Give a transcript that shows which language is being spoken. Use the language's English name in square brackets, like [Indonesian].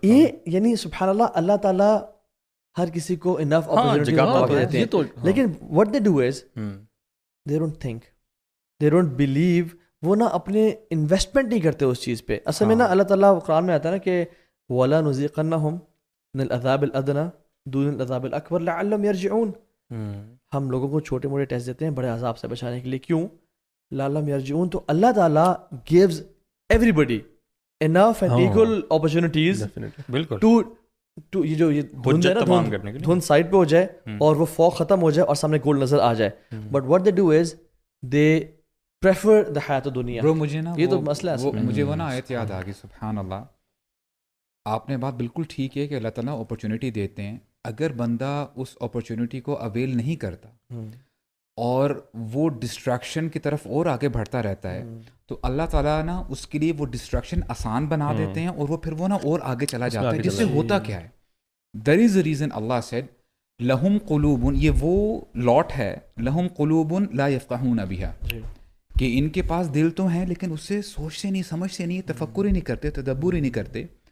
[Urdu] یہ یعنی سبحان اللہ, اللہ تعالیٰ ہر کسی کو انف اپرچونٹی دیتے ہیں, لیکن [English] what they do is they don't think, they don't believe. [Urdu] وہ نا اپنے انویسٹمنٹ نہیں کرتے اس چیز پہ. اصل میں نا اللہ تعالیٰ قرآن میں آتا ہے نا کہ [Arabic] وَلَا نُذِيقَنَّهُمْ مِنَ الْعَذَابِ الْأَدْنَىٰ دون العذاب الاکبر لعلهم یرجعون. [Urdu] ہم لوگوں کو چھوٹے موٹے ٹیسٹ دیتے ہیں بڑے عذاب سے بچانے کے لیے. کیوں؟ [Arabic] لعلهم یرجعون. [Urdu] تو [English] اللہ تعالیٰ gives everybody enough and equal opportunities [Urdu] بالکل [English] to [Urdu] یہ دھند ہے نا, دھند سائڈ پہ ہو جائے اور وہ فوق ختم ہو جائے اور سامنے گولڈ نظر آ جائے. [English] But what they do is they prefer the حیات دنیا. [Urdu] برو مجھے نا یہ تو مسئلہ ہے. مجھے وہ نا آیت یاد آ گئی, سبحان اللہ. آپ نے بات بالکل ٹھیک ہے کہ اللہ تعالیٰ اپرچونیٹی دیتے ہیں. اگر بندہ اس اپرچونیٹی کو اویل نہیں کرتا اور وہ ڈسٹریکشن کی طرف اور آگے بڑھتا رہتا ہے تو اللہ تعالیٰ نا اس کے لیے وہ ڈسٹریکشن آسان بنا دیتے ہیں اور وہ پھر وہ نا اور آگے چلا جاتا ہے. جس سے ہوتا کیا ہے, [English] there is a reason Allah said [Urdu] لہم قلوب, یہ وہ لاٹ ہے [Arabic] لہم قلوب لا یفقہون بہا, [Urdu] کہ ان کے پاس دل تو ہیں لیکن اس سے سوچتے نہیں, سمجھتے نہیں, تفکر ہی نہیں کرتے, تدبر ہی نہیں کرتے.